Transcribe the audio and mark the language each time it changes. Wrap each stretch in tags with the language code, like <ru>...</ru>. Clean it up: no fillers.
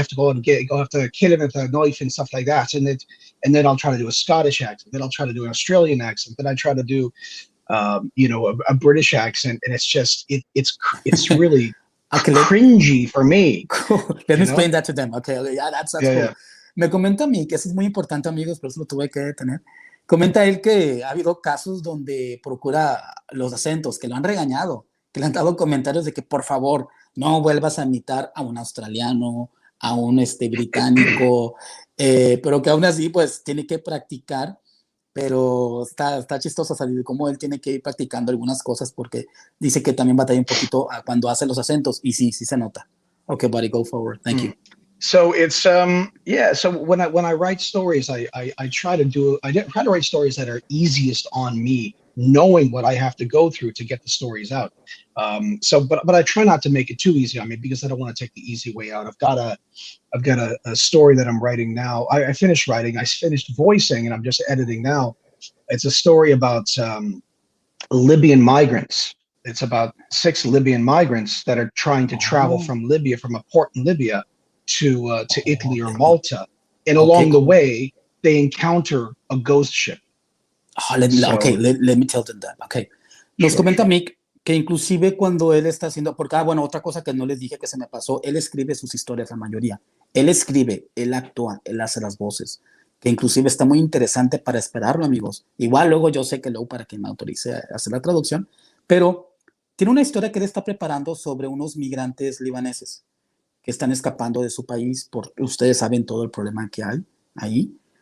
<en>We have to go have to kill him with a knife and stuff like that. And then I'll try to do a Scottish accent. Then I'll try to do an Australian accent. Then I try to do a British accent, and it's just it's really cringy for me. Cool. Let me explain that to them. Okay, yeah, that's cool. Yeah.</en> <es>Me comenta a mí que eso es muy importante, amigos, por eso lo tuve que detener. Comenta él que ha habido casos donde procura los acentos, que lo han regañado, que le han dado comentarios de que por favor no vuelvas a imitar a un australiano, a un británico, pero que aún así pues tiene que practicar. Pero está chistoso salir cómo él tiene que ir practicando algunas cosas, porque dice que también batalla un poquito cuando hace los acentos, y sí se nota.</es> <en>Okay, buddy, go forward. Thank you. So it's so when I write stories, I try to write stories that are easiest on me, knowing what I have to go through to get the stories out. But I try not to make it too easy on me, because I don't want to take the easy way out. I've got a story that I'm writing now. I finished writing, I finished voicing, and I'm just editing now. It's a story about Libyan migrants. It's about 6 Libyan migrants that are trying to travel from Libya, from a port in Libya, to Italy or Malta, and along the way they encounter a ghost ship. Let me tell them that. Okay.</en> <es>Nos comenta Mick que inclusive cuando él está haciendo, porque otra cosa que no les dije que se me pasó, él escribe sus historias, la mayoría. Él escribe, él actúa, él hace las voces, que inclusive está muy interesante para esperarlo, amigos. Igual luego yo sé que luego para que me autorice a hacer la traducción, pero tiene una historia que él está preparando sobre unos migrantes libaneses que están escapando de su país, porque ustedes saben todo el problema que hay ahí.</es>